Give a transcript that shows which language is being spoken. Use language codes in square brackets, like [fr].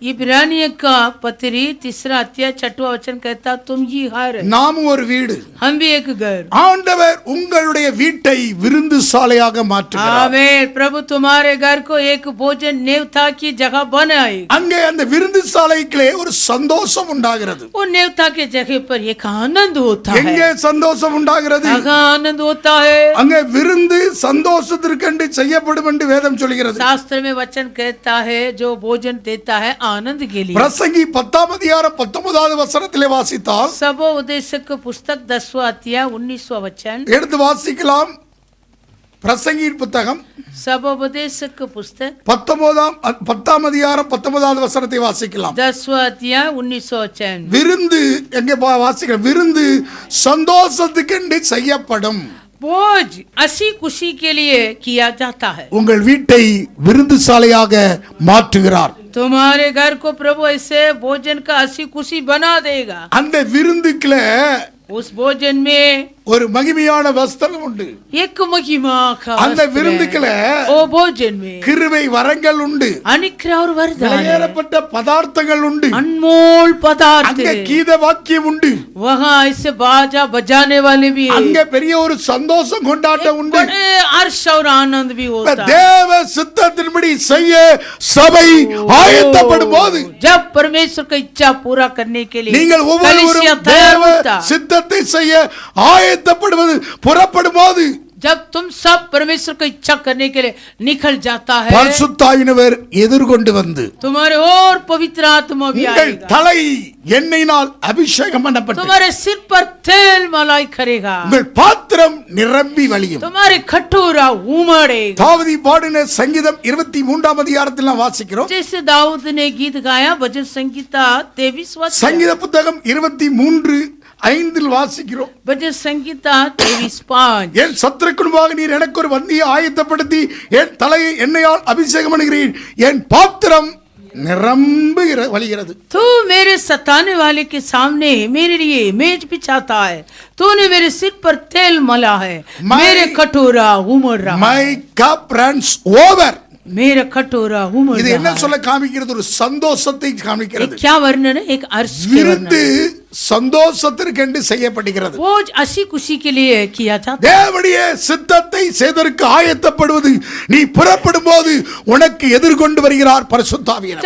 [hi] इब्रानियों का पत्री 3 अध्याय 6वां वचन कहता तुम ही घर, [ta] நாமும் ஒரு வீடு. [hi] हम भी एक घर. [ta] ஆண்டவர் உங்களுடைய வீட்டை விருந்து சாலையாக மாற்றுகிறார். [hi] आमीन. प्रभु तुम्हारे घर को एक भोजन नेवता की जगह बनाएगा. [ta] அங்கே அந்த விருந்து சாலைக்குள்ளே ஒரு சந்தோஷம் உண்டாகிறது. [hi] वो नेवता के जगह पर एक आनंद होता है. [ta] எங்கே சந்தோஷம் உண்டாகிறது? [hi] आनंद होता है. [ta] அங்கே விருந்து சந்தோஷத்திற்கென்று செய்யப்படும் என்று வேதம் சொல்கிறது. [hi] शास्त्र में वचन कहता है जो भोजन देता है आनंद के लिए. [ta] பிரசங்கி 10ஆம் அதிகாரம் 19வது வசனத்திலே வாசித்தால் [hi] सबोपदेशक पुस्तक 10वां अध्याय 19वां वचन [ta] எடுத்து வாசிக்கலாம். பிரசங்கியின் புத்தகம் [hi] सबोपदेशक पुस्तक [ta] 10ஆம் அதிகாரம் 19வது வசனத்தை வாசிக்கலாம். [hi] 10वां अध्याय 19वां वचन. [ta] விருந்து எங்கே வாசிக்கலாம்? விருந்து சந்தோஷத்துக்கென்று செய்யப்படும். [hi] भोज हंसी खुशी के लिए किया जाता है. [ta] உங்கள் வீட்டை விருந்து சாலையாக மாற்றுகிறார். [hi] तुम्हारे घर को प्रभु ऐसे भोजन का हंसी खुशी बना देगा. [ta] அந்த விருந்துக்குள்ள [hi] उस भोजन में [ta] ஒரு மகிமையான வஸ்திரம் உண்டு. [hi] एक महिमा का [ta] அந்த விருந்துக்குள்ள [hi] ओ भोजन में [ta] கிருபை வரங்கள் உண்டு. [hi] अनुग्रह और वरदान, [ta] விலையேறப்பட்ட பதார்த்தங்கள் உண்டு. [hi] अनमोल पदार्थ, [ta] அங்கே கீத வாக்கியம் உண்டு. [hi] वहाँ ऐसे बाजा बजाने वाले भी है. [ta] அங்கே பெரிய ஒரு சந்தோஷம் கொண்டாட்டம் உண்டு. [hi] बड़े हर्ष और आनंद भी होता है. [ta] தேவ சித்தத்தின்படி செய்ய சபை ஆயத்தப்படும் போது, [hi] जब परमेश्वर की इच्छा पूरा करने के लिए [ta] நீங்கள் ஒவ்வொருவரும் தேவ சித்தத்தை செய்ய ஆயத்தப்படுவது புறப்படும் போது, [hi] जब तुम सब परमेश्वर को इच्छा करने के लिए निकल जाता है, [ta] பரிசுத்தாவினவர் எதிர்கொண்டு வந்து [hi] तुम्हारे और पवित्र आत्मा भी [ta] உங்கள் [hi] आएगा. [ta] தலை எண்ணெயினால் அபிஷேகம் பண்ணப்பட்டு [hi] तुम्हारे सिर पर तेल मलाई करेगा. [ta] உங்கள் பாத்திரம் நிரம்பி வழியும். [hi] तुम्हारे खटोरा उमड़ेगा. [ta] தாவீது பாடின சங்கீதம் 23ஆம் அதிகாரத்தில் நாம் வாசிக்கிறோம். [hi] जैसे दाऊद ने गीत गाया भजन संगीता 23वां [ta] சங்கீத புத்தகம் 23:5 வாசிக்கிறோம். [hi] भजन संगीता 23:5. [ta] என் சத்துருக்குள்ளாக நீர் எனக்கு ஒரு வந்தியை ஆயத்தப்படுத்தி என் தலையை எண்ணெயால் அபிஷேகம் பண்ணுகிறீர், என் பாத்திரம் நிரம்பி வழிகிறது. [hi] तू मेरे सताने वाले के सामने मेरे लिए मेज बिछाता है. तूने मेरे सिर पर तेल मला है. मेरे कटोरा उमड़ रहा. [en] My cup runs over. [hi] मेरा कटोरा उमड़ [ta] இது என்ன [hi] रहा. [ta] சொல்ல காமிக்கிறது? ஒரு சந்தோஷத்தை காமிக்கிறது. [hi] क्या वर्णन है? एक हर्ष के [ta] விருந்து [hi] वर्णन. [ta] சந்தோஷத்திற்கென்று செய்யப்படுகிறது. [hi] भोज हंसी खुशी के लिए किया जाता है. [ta] தேவனுடைய சித்தத்தை செய்ததற்கு ஆயத்தப்படுவது, நீ புறப்படும் போது உனக்கு எதிர்கொண்டு வருகிறார் பரிசுத்த ஆவியானவர்.